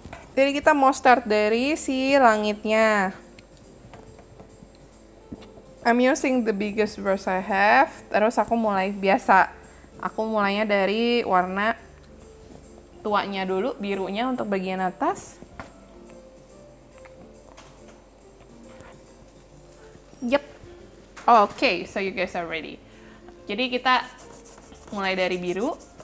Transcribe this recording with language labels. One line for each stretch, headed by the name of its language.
Indonesian: Jadi kita mau start dari si langitnya.
English: I'm using the biggest brush I have.
Indonesian: Terus aku mulai biasa. Aku mulainya dari warna tuanya dulu, birunya untuk bagian atas. Yep.
English: Okay, so you guys are ready.
Indonesian: Jadi kita mulai dari biru.